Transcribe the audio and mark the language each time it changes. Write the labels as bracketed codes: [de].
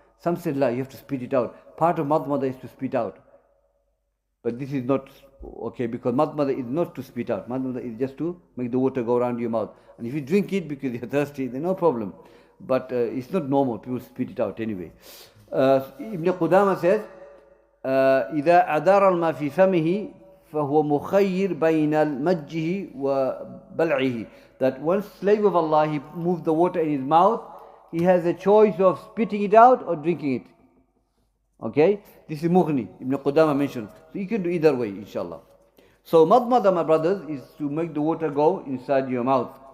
[en] Some said, la, you have to spit it out. Part of madmada is to spit out. But this is not okay, because madmada is not to spit out. Madmada is just to make the water go around your mouth. And if you drink it because you're thirsty, then no problem. But it's not normal, people spit it out anyway. Ibn Qudama says, [ar] إذا أدار الماء في فمه فهو مخير بين المجه وبلعه. [en] That one slave of Allah, he moved the water in his mouth, he has a choice of spitting it out or drinking it. Okay? This is Mughni, Ibn Qudama mentioned. So you can do either way, inshallah. So madmada, my brothers, is to make the water go inside your mouth.